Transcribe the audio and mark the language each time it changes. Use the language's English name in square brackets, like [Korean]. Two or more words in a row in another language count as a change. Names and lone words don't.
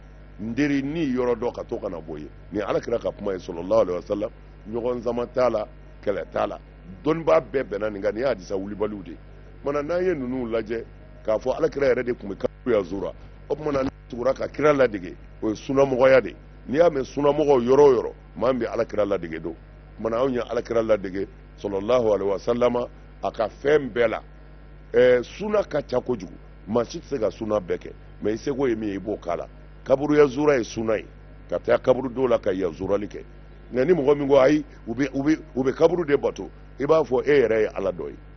[Bambara] n teri ni yɔrɔ dɔ ka to ka na bɔ ye ni alakira ka kuma ye [Arabic] صلى الله عليه وسلم [Bambara] ɲɔgɔn sama t'a la kɛlɛ t'a la dɔnnibaa bɛɛ bɛnna nin kan nin ye hadisa wulibaliw de ye mana n'an ye ninnu lajɛ k'a fɔ alakira yɛrɛ de tun bɛ kaburu yazura o tuma na tugura ka kira ladege o ye sunamɔgɔya de n'i y'a mɛn sunamɔgɔw yɔrɔ o yɔrɔ maa min bɛ alakira ladege don mana anw ye alakira ladege [Arabic] صلى الله عليه وسلم [Bambara] a ka fɛn bɛɛ la suna ka ca kojugu maa si tɛ se ka suna bɛɛ kɛ mɛ i seko ye min ye i b'o k'a la kaburu yazura ye suna ye ka taa kaburu dɔw la ka yazurali kɛ nka ni mɔgɔ min ko ayi u bɛ kaburu de bato i b'a fɔ e yɛrɛ ye Ala dɔ ye